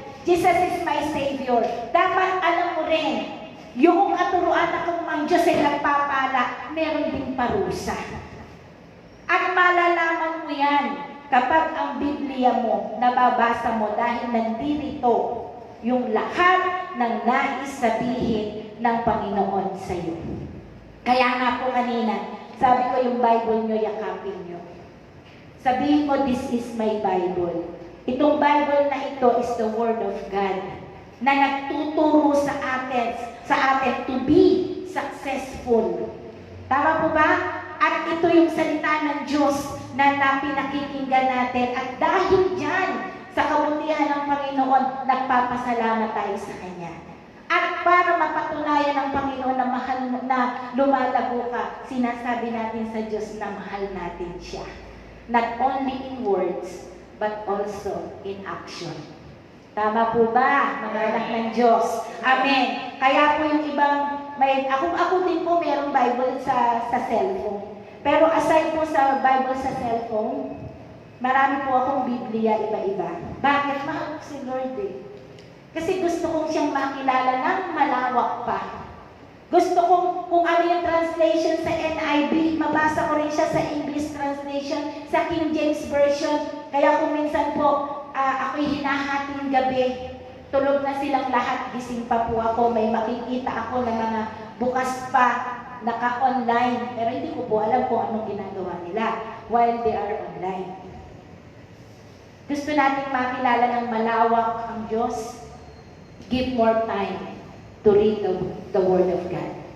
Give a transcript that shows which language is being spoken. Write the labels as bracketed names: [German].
[English] Jesus is my Savior. [Filipino] Dapat alam mo rin, yung katuruan na kung ang Diyos ay nagpapala, meron ding parusa. At malalaman mo yan kapag ang Biblia mo, nababasa mo dahil nandito yung lahat ng nais sabihin ng Panginoon sa iyo. Kaya nga po kanina, sabi ko yung Bible nyo, yakapin nyo. Sabihin mo, [English] this is my Bible. [Filipino] Itong Bible na ito [English] is the Word of God [Filipino] na nagtuturo sa atin [English] to be successful. [Filipino] Tama po ba? At ito yung salita ng Diyos na pinakikinggan natin. At dahil dyan, sa kabutihan ng Panginoon, nagpapasalamat tayo sa Kanya. At para mapatunayan ng Panginoon na mahal na lumalago ka, sinasabi natin sa Diyos na mahal natin siya. [English] Not only in words, but also in action. [Filipino] Tama po ba, mga anak ng Diyos? Amen. Kaya po yung ibang, ako din po mayroong Bible sa cellphone. Pero aside po sa Bible sa cellphone, marami po akong Biblia iba-iba. Bakit? Mahal ko si Lord eh. Kasi gusto kong siyang makilala ng malawak pa. Gusto kong kung ano yung translation sa NIV, mabasa ko rin siya sa English translation, sa King James Version. Kaya kung minsan po, ako'y hinahating gabi, tulog na silang lahat, gising pa po ako, may makikita ako ng mga bukas pa, naka-online. Pero hindi ko po alam kung anong ginagawa nila [English] while they are online. [Filipino] Gusto nating makilala ng malawak ang Diyos. [English] Give more time to read the Word of God.